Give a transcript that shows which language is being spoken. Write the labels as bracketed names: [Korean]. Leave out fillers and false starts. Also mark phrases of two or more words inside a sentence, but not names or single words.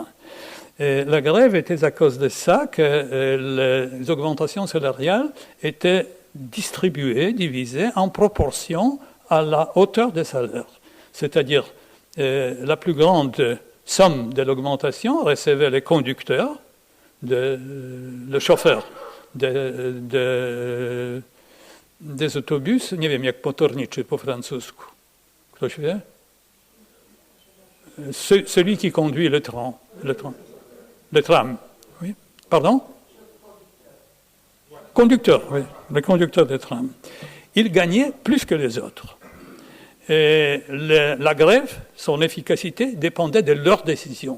[French] Et la grève était à cause de ça que les augmentations salariales étaient distribuées, divisées en proportion à la hauteur des salaires. C'est-à-dire, la plus grande somme de l'augmentation recevaient les conducteurs, le chauffeur des autobus. [Polish] Nie wiem, jak motorniczy po francusku. Ktoś wie? [French] Celui qui conduit le tram. Oui. Pardon? Conducteur, oui. Le conducteur des trams. Ils gagnaient plus que les autres. Et la grève, son efficacité dépendait de leurs décisions.